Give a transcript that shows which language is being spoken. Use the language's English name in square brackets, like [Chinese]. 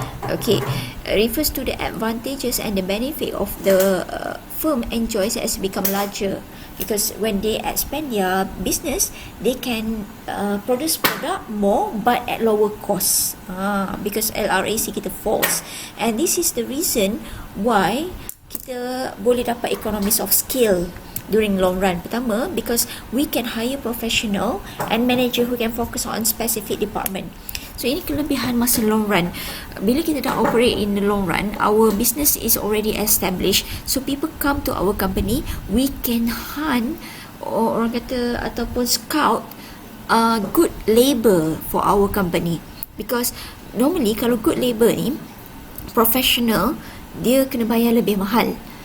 [English] Okay, refers to the advantages and the benefit of the firm enjoys as become larger, because when they expand their business, they can produce product more but at lower cost. Because LRAC kita falls, and this is the reason why [Malay] kita boleh dapat [English] economies of scale during long run. Pertama, because we can hire professional and manager who can focus on specific department. [Malay] So ini kelebihan masa long run. Bila kita dah [English] operate in the long run, our business is already established, so people come to our company, we can hunt, or [Malay] orang kata ataupun [English] scout good labor for our company. Because normally [Malay] kalau good labor ni professional, dia kena bayar lebih mahal.